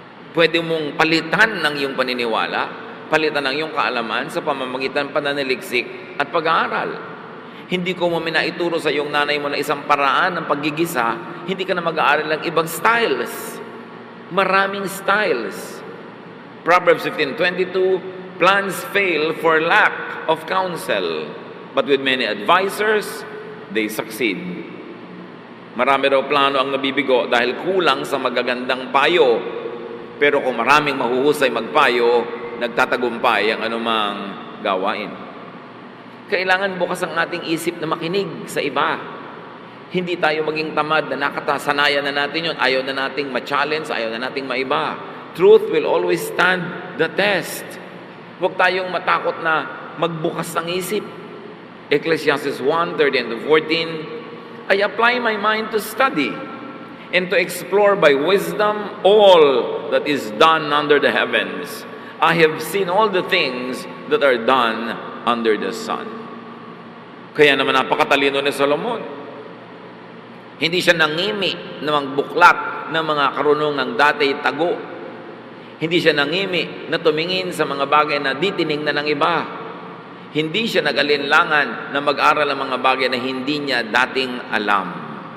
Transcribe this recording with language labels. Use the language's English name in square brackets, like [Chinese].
[Filipino] Pwede mong palitan ng iyong paniniwala, palitan ng iyong kaalaman sa pamamagitan pananaliksik at pag-aaral. Hindi ko mo minaituro sa iyong nanay mo na isang paraan ng paggigisa, hindi ka na mag-aaral ng ibang styles. Maraming styles. [English] Proverbs 15:22, plans fail for lack of counsel, but with many advisors, they succeed. [Filipino] Marami raw plano ang nabibigo dahil kulang sa magagandang payo. Pero kung maraming mahuhusay magpayo, nagtatagumpay ang anumang gawain. Kailangan bukas ang ating isip na makinig sa iba. Hindi tayo maging tamad na sanayan na natin yun. Ayaw na nating ma-challenge, ayaw na nating maiba. [English] Truth will always stand the test. [Filipino] Huwag tayong matakot na magbukas ng isip. [English] Ecclesiastes 1:13-14, I apply my mind to study and to explore by wisdom all that is done under the heavens. I have seen all the things that are done under the sun. [Filipino] Kaya naman napakatalino ni Solomon. Hindi siya nangimi na magbuklat ng mga karunong ng dati tago. Hindi siya nangimi na tumingin sa mga bagay na di tiningnan ng iba. Hindi siya nag-alinlangan na mag-aral ng mga bagay na hindi niya dating alam.